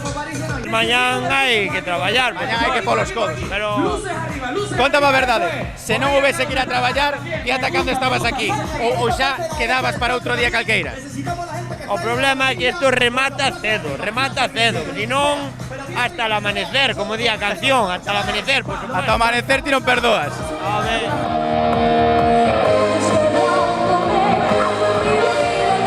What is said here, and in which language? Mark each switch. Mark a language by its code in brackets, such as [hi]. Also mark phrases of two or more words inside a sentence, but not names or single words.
[gl] Mañán hai que traballar. Mañán hai que polos codos. Pero contame a verdade, se non houvese que ir a traballar, ti ata cando estabas aquí? Ou xa quedabas para outro día calqueira? O problema é que isto remata cedo, si non [es] hasta el amanecer, [gl] como di a canción, [es] hasta el amanecer, por supuesto. [gl] Hasta o amanecer ti non perdoas. A ver.